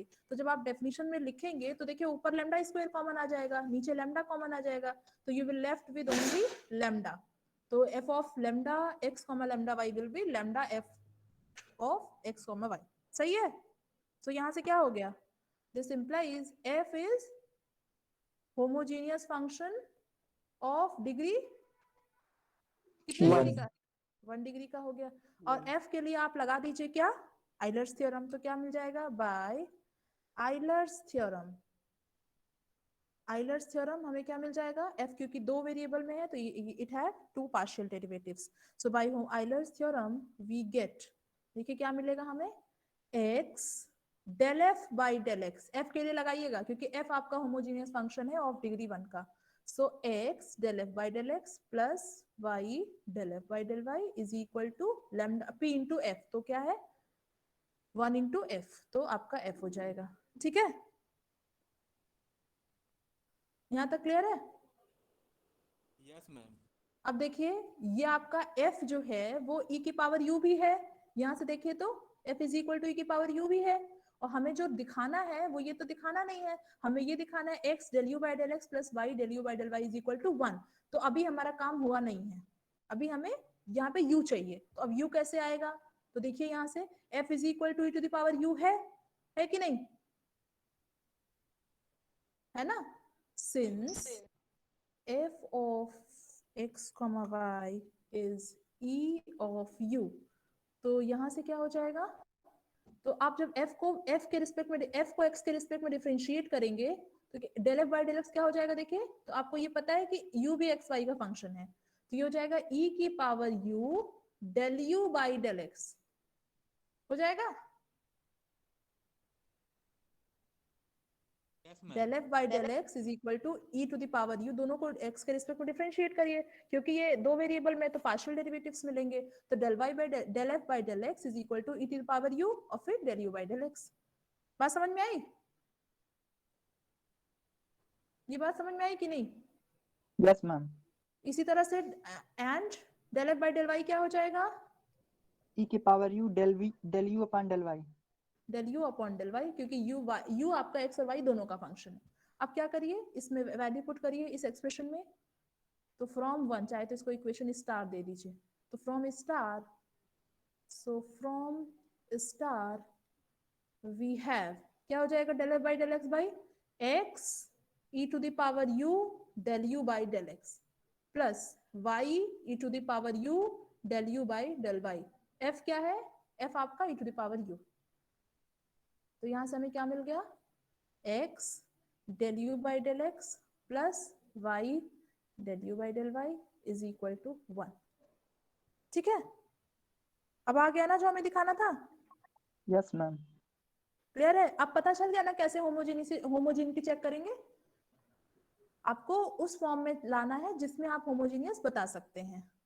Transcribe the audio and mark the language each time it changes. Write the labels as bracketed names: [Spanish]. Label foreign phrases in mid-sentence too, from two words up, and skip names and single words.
[Hindi] तो जब आप डेफिनेशन में लिखेंगे तो देखिए ऊपर [English] lambda square [Hindi] कॉमन आ जाएगा, नीचे लैम्डा कॉमन आ जाएगा, तो [English] you will left with only lambda. तो f of lambda x comma lambda y will be lambda f of x comma y, [Hindi] सही है। तो यहाँ से क्या हो गया, [English] this implies f is homogeneous function of degree [Hindi] कितने डिग्री का, 1 डिग्री का हो गया। और f के लिए आप लगा दीजिए क्या, [English] Euler's theorem. [Hindi] तो क्या मिल जाएगा, [English] by Euler's theorem, Euler's theorem [Hindi] हमें क्या मिल जाएगा, f क्योंकि दो वेरिएबल में है तो इट [English] have two partial derivatives, so by Euler's theorem we get, [Hindi] देखिए क्या मिलेगा हमें, [English] x del f by del x, [Hindi] f के लिए लगाइएगा क्योंकि f आपका [English] homogeneous function [Hindi] है [English] of degree 1 [Hindi] का, [English] so x del f by del x plus y del f by del y is equal to lambda p into f, [Hindi] तो क्या है [English] 1 into f, [Hindi] तो आपका f हो जाएगा। ठीक है, यहाँ तक क्लियर है? [English] yes ma'am. [Hindi] अब देखिए ये आपका f जो है वो e की पावर u भी है, यहाँ से देखिए तो [English] f is equal to e [Hindi] की पावर u भी है, और हमें जो दिखाना है वो ये तो दिखाना नहीं है, हमें ये दिखाना है [English] x del u by del x plus y del u by del y is equal to 1, [Hindi] तो अभी हमारा काम हुआ नहीं है, अभी हमें यहाँ पे u चाहिए, तो अब u कैसे आएगा, तो देखिए यहाँ से [English] f is equal to e to the power u [Hindi] है कि नहीं, है ना, [English] since f of x, y is e of u, [Hindi] तो यहाँ से क्या हो जाएगा, तो आप जब f को x के रिस्पेक्ट में डिफरेंशिएट करेंगे तो [English] del f by del x [Hindi] क्या हो जाएगा, देखिए तो आपको ये पता है कि u भी x y का फंक्शन है, तो ये हो जाएगा e की पावर [English] u del u by del x [Hindi] हो जाएगा, [English] yes ma'am. del f by del x is equal to e to the power u, [Hindi] दोनों को x के रिस्पेक्ट में डिफरेंशिएट करिए क्योंकि ये दो वेरिएबल में तो [English] partial derivatives [Hindi] मिलेंगे, तो [English] del y by del f by del x is equal to e to the power u [Hindi] और फिर [English] del u by del x। [Hindi] बात समझ में आई, ये बात समझ में आई कि नहीं? [English] yes ma'am. [Hindi] इसी तरह से [English] and del f by del y [Hindi] क्या हो जाएगा, [English] e की power u del u upon del y, del u upon del y, [Hindi] क्योंकि u आपका x और y दोनों का फंक्शन है। अब क्या करिए, इसमें [English] value put [Hindi] करिए इस एक्सप्रेशन में, तो [English] from 1, [Hindi] चाहे तो इसको [English] equation star [Hindi] दे दीजिए, तो [English] from star, so from star we have [Hindi] क्या हो जाएगा, [English] del f by del x by x e to the power u del u by del x प्लस y e to the power u del u by del y, [Hindi] f क्या है, f आपका [English] e to the power u, [Hindi] तो यहाँ से हमें क्या मिल गया, [English] x del u by del x plus y del u by del y is equal to 1. [Hindi] ठीक है, अब आ गया ना जो हमें दिखाना था, [English] yes ma'am. [Hindi] क्लियर है? अब पता चल गया ना कैसे [English] homogeneity check [Hindi] करेंगे, आपको उस फॉर्म में लाना है जिसमें आप होमोजेनियस बता सकते हैं।